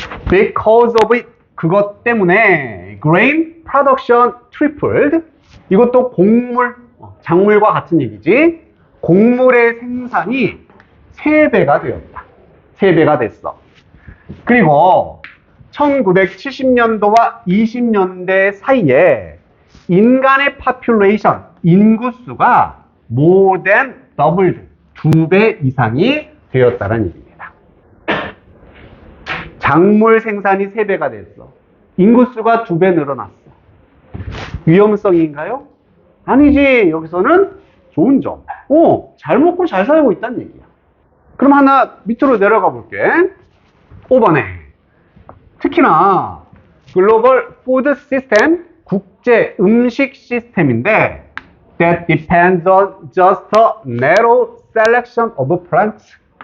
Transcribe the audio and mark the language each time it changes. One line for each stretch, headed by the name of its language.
English: Because of it,
Korean: 그것 때문에
English: grain production tripled.
Korean: 이것도 곡물, 작물과 같은 얘기지. 곡물의 생산이 3배가 되었다. 3배가 됐어. 그리고 1970년도와 20년대 사이에 인간의 population, 인구수가
English: more than doubled,
Korean: 2배 이상이 되었다는 얘기입니다. 작물 생산이 3배가 됐어. 인구수가 2배 늘어났어. 위험성인가요? 아니지. 여기서는 좋은 점. 잘 먹고 잘 살고 있다는 얘기야. 그럼 하나 밑으로 내려가 볼게. 5번에 특히나 글로벌 푸드 시스템, 국제 음식 시스템인데
English: that depends on just a narrow selection of plants.